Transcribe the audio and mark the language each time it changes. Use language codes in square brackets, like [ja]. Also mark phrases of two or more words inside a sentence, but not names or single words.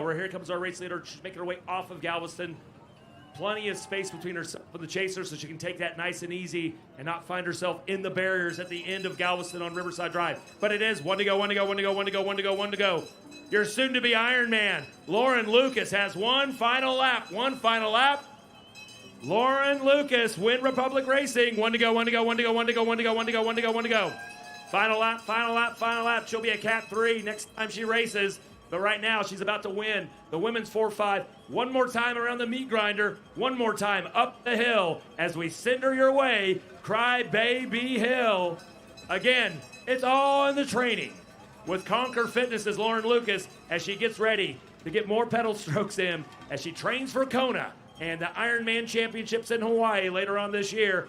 [en] Right here comes our race leader. She's making her way off of Galveston. Plenty of space between herself and the chaser so she can take that nice and easy and not find herself in the barriers at the end of Galveston on Riverside Drive. But it is 1 to go, 1 to go, 1 to go, 1 to go, 1 to go, 1 to go. Your soon-to-be Ironman, Lauren Lucas, has one final lap. One final lap. Lauren Lucas, Win Republic Racing. 1 to go, 1 to go, 1 to go, 1 to go, 1 to go, 1 to go, 1 to go, 1 to go. Final lap, final lap, final lap. She'll be a Cat 3 next time she races. But right now, she's about to win the women's 4-5. One more time around the meat grinder. One more time up the hill as we send her your way. Crybaby Hill. Again, it's all in the training with Conquer Fitness's Lauren Lucas as she gets ready to get more pedal strokes in as she trains for Kona and the Ironman Championships in Hawaii later on this year.